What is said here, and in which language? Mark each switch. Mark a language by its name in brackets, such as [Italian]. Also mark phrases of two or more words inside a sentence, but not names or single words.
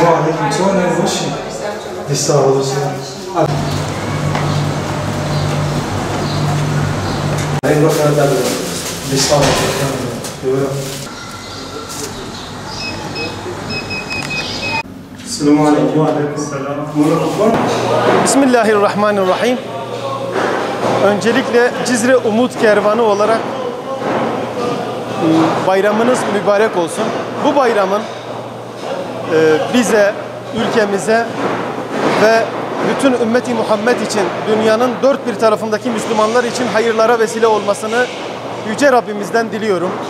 [Arabic] عليكم سؤال وش يستاهل هاي روح هذا يستاهل السلام عليكم وعليكم السلام. [Turkish] Bismillahirrahmanirrahim. Öncelikle Cizre Umut Kervanı olarak bayramınız mübarek olsun. Bu bayramın bize, ülkemize ve bütün ümmeti Muhammed için, dünyanın dört bir tarafındaki Müslümanlar için hayırlara vesile olmasını Yüce Rabbimizden diliyorum.